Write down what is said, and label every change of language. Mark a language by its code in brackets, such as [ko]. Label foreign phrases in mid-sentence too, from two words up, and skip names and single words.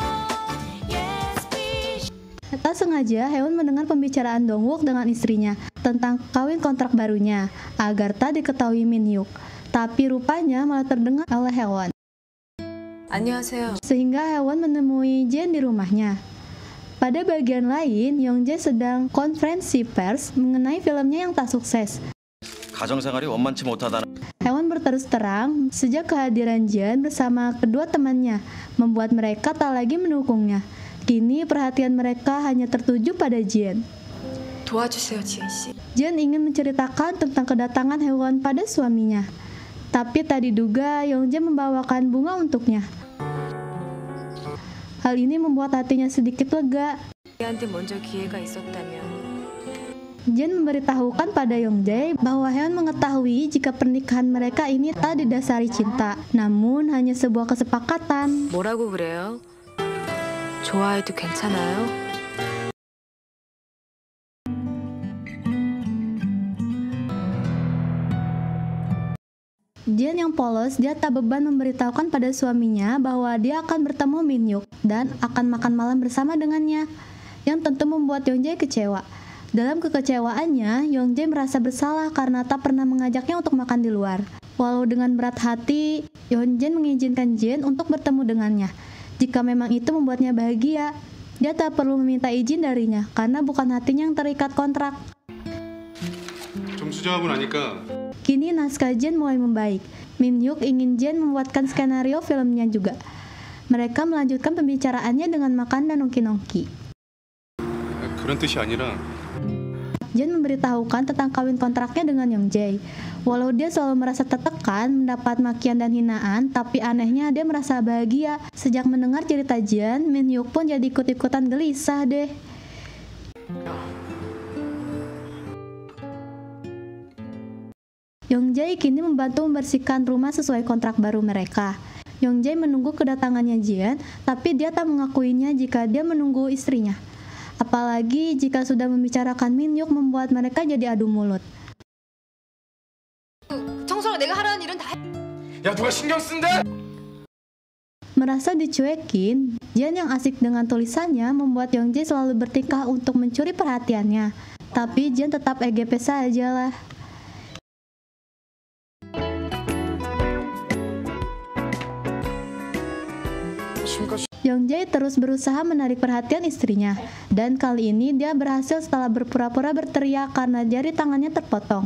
[id] Tak sengaja, Haewon mendengar pembicaraan Dongwook dengan istrinya tentang kawin kontrak barunya agar tak diketahui Min Hyuk. Tapi rupanya malah terdengar oleh Haewon. [ko] 안녕하세요. [id] Sehingga Haewon menemui Jin di rumahnya. Pada bagian lain, Yongjae sedang konferensi pers mengenai filmnya yang tak sukses. [ko] 가정생활이 원만치 못하다는 [id] Haewon berterus terang, sejak kehadiran Jin bersama kedua temannya membuat mereka tak lagi mendukungnya. Kini perhatian mereka hanya tertuju pada Jin. [ko] 도와주세요, 지은 씨. [id] Jin ingin menceritakan tentang kedatangan Haewon pada suaminya. Tapi tak diduga Yongjae membawakan bunga untuknya. Hal ini membuat hatinya sedikit lega. [ko] 우리한테 먼저 기회가 있었다면 [id] Jin memberitahukan pada Yongjae bahwa Haewon mengetahui jika pernikahan mereka ini tak didasari cinta, namun hanya sebuah kesepakatan. [ko] 뭐라고 그래요? 좋아해도 괜찮아요? [id] Jin yang polos, dia tak beban memberitahukan pada suaminya bahwa dia akan bertemu Min Hyuk dan akan makan malam bersama dengannya, yang tentu membuat Yongjae kecewa. Dalam kekecewaannya, Yongjae merasa bersalah karena tak pernah mengajaknya untuk makan di luar. Walau dengan berat hati, Yongjae mengizinkan Jin untuk bertemu dengannya. Jika memang itu membuatnya bahagia, dia tak perlu meminta izin darinya karena bukan hatinya yang terikat kontrak. [ko] 좀 수정하고 나니까 [id] Kini naskah Jin mulai membaik. Min Hyuk ingin Jin membuatkan skenario filmnya juga. Mereka melanjutkan pembicaraannya dengan makan dan nongki-nongki. [ko] 그런 뜻이 아니라 [id] Jin memberitahukan tentang kawin kontraknya dengan Yongjae. Walau dia selalu merasa tertekan, mendapat makian dan hinaan, tapi anehnya dia merasa bahagia. Sejak mendengar cerita Jin, Min Hyuk pun jadi ikut-ikutan gelisah deh. Yongjae kini membantu membersihkan rumah sesuai kontrak baru mereka. Yongjae menunggu kedatangannya Jin, tapi dia tak mengakuinya jika dia menunggu istrinya. Apalagi jika sudah membicarakan Min Hyuk membuat mereka jadi adu mulut. [ko] 청소랑 내가 하라는 일은 다 야 누가 신경 쓴대? [id] Merasa dicuekin, Jen yang asik dengan tulisannya membuat Youngjae selalu bertingkah untuk mencuri perhatiannya. Tapi Jen tetap EGP saja lah. Youngjae terus berusaha menarik perhatian istrinya, dan kali ini dia berhasil setelah berpura-pura berteriak karena jari tangannya terpotong.